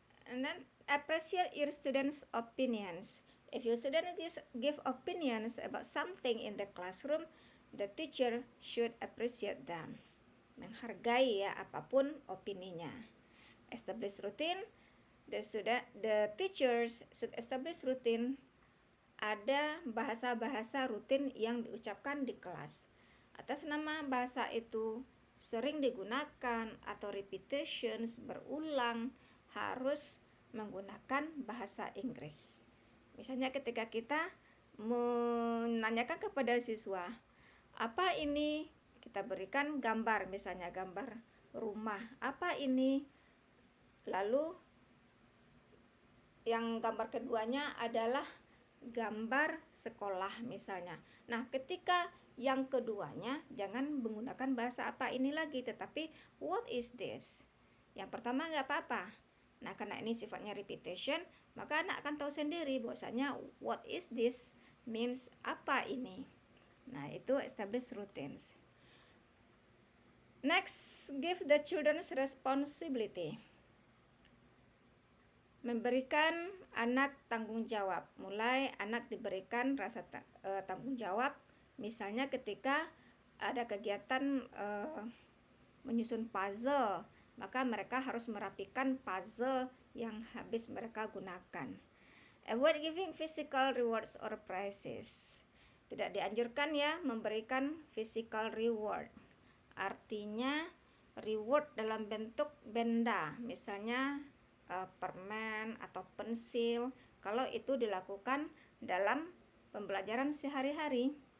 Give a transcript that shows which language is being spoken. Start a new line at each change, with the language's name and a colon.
English: And then appreciate your students' opinions. If your student give opinions about something in the classroom, the teacher should appreciate them.
Indonesian: Menghargai ya apapun opininya.
English: Establish routine. The teachers should establish routine.
Indonesian: Ada bahasa-bahasa rutin yang diucapkan di kelas. Atas nama bahasa itu sering digunakan atau repetitions, berulang, harus menggunakan bahasa Inggris. Misalnya ketika kita menanyakan kepada siswa, apa ini? Kita berikan gambar, misalnya gambar rumah. Apa ini? Lalu yang gambar keduanya adalah gambar sekolah misalnya. Nah, ketika yang keduanya jangan menggunakan bahasa apa ini lagi, tetapi
English: what is this?
Indonesian: Yang pertama nggak apa-apa. Nah, karena ini sifatnya repetition, maka anak akan tahu sendiri bahwasanya
English: what is this means
Indonesian: apa ini. Nah, itu
English: establish routines. Next, give the children responsibility.
Indonesian: Memberikan anak tanggung jawab. Mulai anak diberikan rasa tanggung jawab, misalnya ketika ada kegiatan menyusun puzzle, maka mereka harus merapikan puzzle yang habis mereka gunakan.
English: Avoid giving physical rewards or prizes.
Indonesian: Tidak dianjurkan ya memberikan physical reward. Artinya reward dalam bentuk benda, misalnya permen atau pensil, kalau itu dilakukan dalam pembelajaran sehari-hari.